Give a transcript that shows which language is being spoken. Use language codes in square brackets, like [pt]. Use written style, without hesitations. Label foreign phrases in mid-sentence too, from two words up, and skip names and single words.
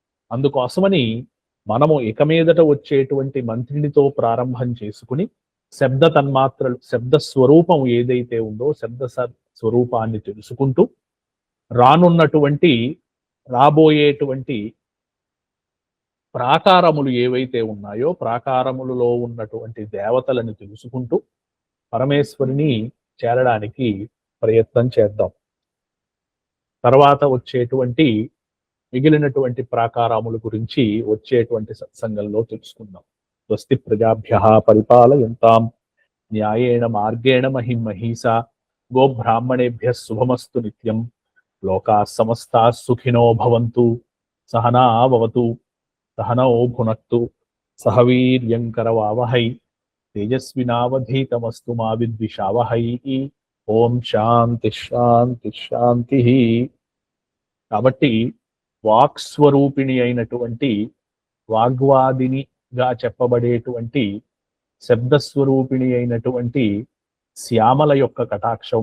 [te] అందుకోసమని మనము ఇక మీదట వచ్చేటువంటి మంత్రినితో ప్రారంభం చేసుకుని శబ్ద తన్మాత్రలు, శబ్ద స్వరూపం ఏదైతే ఉందో శబ్ద స్వరూపాన్ని తెలుసుకుంటూ రాబోయేటువంటి ప్రాకారములు ఏవైతే ఉన్నాయో ప్రాకారములలో ఉన్నటువంటి దేవతలను తెలుసుకుంటూ పరమేశ్వరిని చేరడానికి ప్రయత్నం చేద్దాం. తర్వాత వచ్చేటువంటి మిగిలినటువంటి ప్రాకారముల గురించి వచ్చేటువంటి సత్సంగంలో తెలుసుకుందాం. [sa] స్వస్తి ప్రజాభ్యః పరిపాలయంతాం న్యాయేణ మార్గేణ మహిమహీసా గోబ్రాహ్మణేభ్యः శుభమస్తు నిత్యం. లోకాः సమస్తాः సుఖినో భవంతు. సహనా భవతు, సహనౌ భునక్తు, సహ వీర్యం కరవావహై, తేజస్వినావధీతమస్తు మా విద్విషావహై. ఓం శాంతి శాంతి శాంతి. [te] కాబట్టి వాక్స్వరూపిణి అయినటువంటి వాగ్వాదినిగా చెప్పబడేటువంటి శబ్దస్వరూపిణి అయినటువంటి శ్యామల యొక్క కటాక్షం